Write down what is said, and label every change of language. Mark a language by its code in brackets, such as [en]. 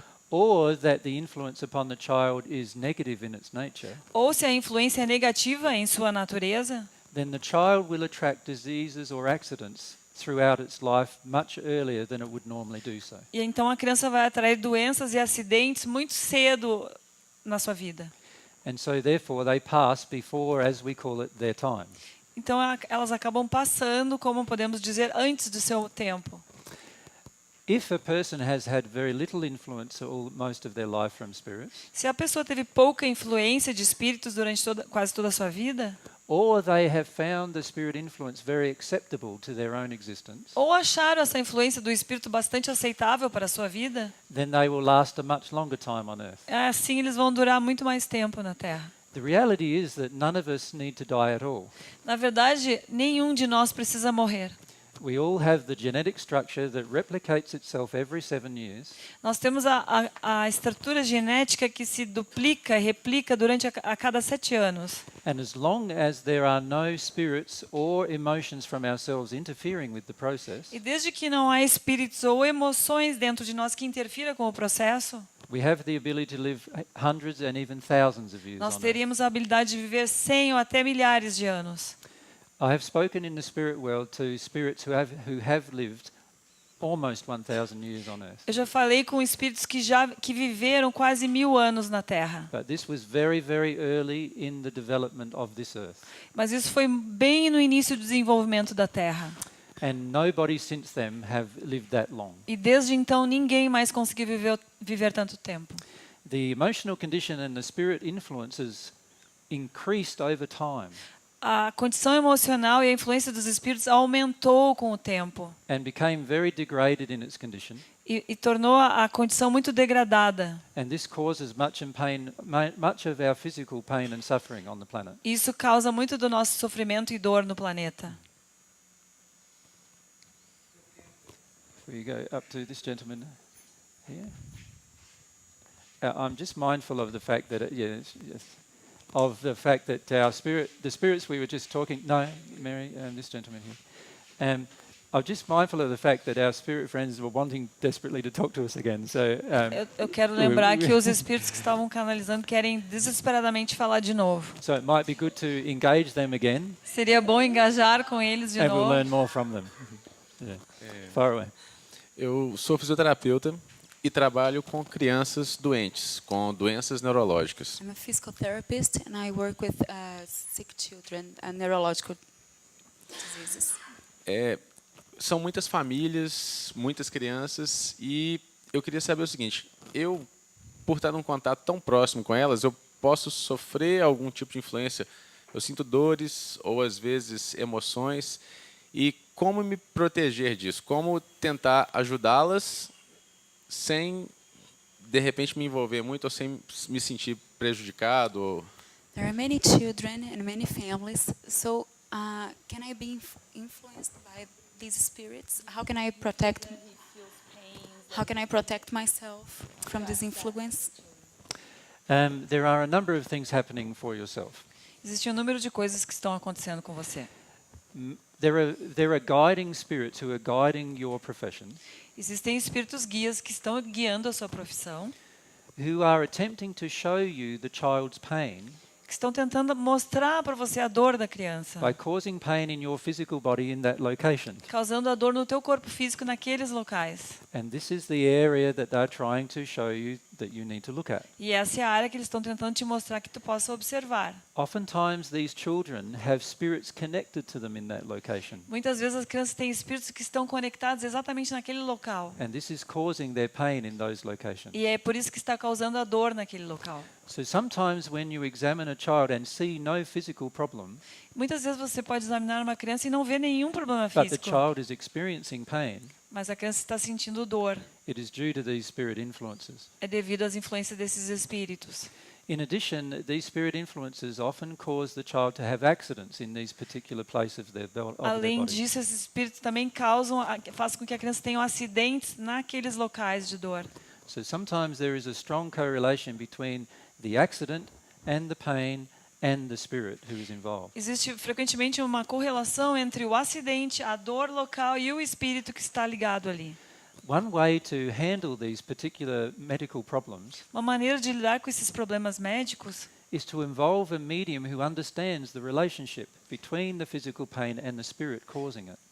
[en] or that the influence upon the child is negative in its nature, [pt] ou se a influência é negativa em sua natureza, [en] then the child will attract diseases or accidents throughout its life much earlier than it would normally do so. [pt] E então a criança vai atrair doenças e acidentes muito cedo na sua vida. [en] And so therefore they pass before, as we call it, their time. [pt] Então elas acabam passando, como podemos dizer, antes do seu tempo. [en] If a person has had very little influence most of their life from spirits, [pt] Se a pessoa teve pouca influência de espíritos durante quase toda a sua vida, [en] or they have found the spirit influence very acceptable to their own existence, [pt] ou acharam essa influência do espírito bastante aceitável para a sua vida, [en] then they will last a much longer time on earth. [pt] assim eles vão durar muito mais tempo na Terra. [en] The reality is that none of us need to die at all. [pt] Na verdade, nenhum de nós precisa morrer. [en] We all have the genetic structure that replicates itself every 7 years. [pt] Nós temos a estrutura genética que se duplica e replica durante a cada 7 anos. [en] And as long as there are no spirits or emotions from ourselves interfering with the process, [pt] E desde que não há espíritos ou emoções dentro de nós que interfiram com o processo, [en] we have the ability to live hundreds and even thousands of years [pt] nós [en] on Earth. [pt] teríamos a habilidade de viver 100 ou até milhares de anos. [en] I have spoken in the spirit world to spirits who have lived almost 1,000 years on Earth. [pt] Eu já falei com espíritos que viveram quase 1000 anos na Terra. [en] But this was very, very early in the development of this Earth. [pt] Mas isso foi bem no início do desenvolvimento da Terra. [en] And nobody since them have lived that long. [pt] E desde então ninguém mais conseguiu viver tanto tempo. [en] The emotional condition and the spirit influences increased over time. [pt] A condição emocional e a influência dos espíritos aumentou com o tempo [en] And became very degraded in its condition. [pt] e tornou a condição muito degradada. [en] And this causes much of our physical pain and suffering on the planet. [pt] Isso causa muito do nosso sofrimento e dor no planeta. [en] If we go up to this gentleman here. I'm just mindful of the fact that the spirits we were just talking. No, Mary, this gentleman here. I'm just mindful of the fact that our spirit friends were wanting desperately to talk to us again. So [pt] Eu quero lembrar que os espíritos que estavam canalizando querem desesperadamente falar de novo. [en] so it might be good to engage them again, [pt] Seria bom engajar com eles de [en] and we'll [pt] novo. [en] learn more from them. Yeah. Far away. [pt] Eu sou fisioterapeuta e trabalho com crianças doentes, com doenças neurológicas. [en] I'm a physical therapist and I work with sick children and neurological diseases. [pt] São muitas famílias, muitas crianças, e eu queria saber o seguinte: eu, por estar num contato tão próximo com elas, eu posso sofrer algum tipo de influência? Eu sinto dores ou às vezes emoções, e como me proteger disso? Como tentar ajudá-las sem de repente me envolver muito ou sem me sentir prejudicado? Ou... [en] There are many children and many families, so can I be influenced by these spirits? How can I protect myself from this influence? There are a number of things happening for yourself. [pt] Existe número de coisas que estão acontecendo com você. [en] There are guiding spirits who are guiding your profession, [pt] Existem espíritos guias que estão guiando a sua profissão, [en] who are attempting to show you the child's pain [pt] que estão tentando mostrar para você a dor da criança, [en] by causing pain in your physical body in that location. [pt] causando a dor no teu corpo físico naqueles locais. [en] And this is the area that they're trying to show you that you need to look at. [pt] E essa é a área que eles estão tentando te mostrar que tu possa observar. [en] Oftentimes these children have spirits connected to them in that location. [pt] Muitas vezes as crianças têm espíritos que estão conectados exatamente naquele local. [en] And this is causing their pain in those locations. [pt] E é por isso que está causando a dor naquele local. [en] So sometimes when you examine a child and see no physical problem, [pt] Muitas vezes você pode examinar uma criança e não ver nenhum problema [en] but the [pt] físico, [en] child is experiencing pain, [pt] mas a criança está sentindo dor. [en] it is due to these spirit influences. [pt] É devido às influências desses espíritos. [en] In addition, these spirit influences often cause the child to have accidents in these particular places of their [pt] Além [en] body. [pt] disso, esses espíritos também fazem com que a criança tenha acidentes naqueles locais de dor. [en] So sometimes there is a strong correlation between the accident and the pain and the spirit who is involved. [pt] Existe frequentemente uma correlação entre o acidente, a dor local e o espírito que está ligado ali. [en] One way to handle these particular medical problems [pt] Uma maneira de lidar com esses problemas médicos [en] is to involve a medium who understands the relationship between the physical pain and the spirit causing it.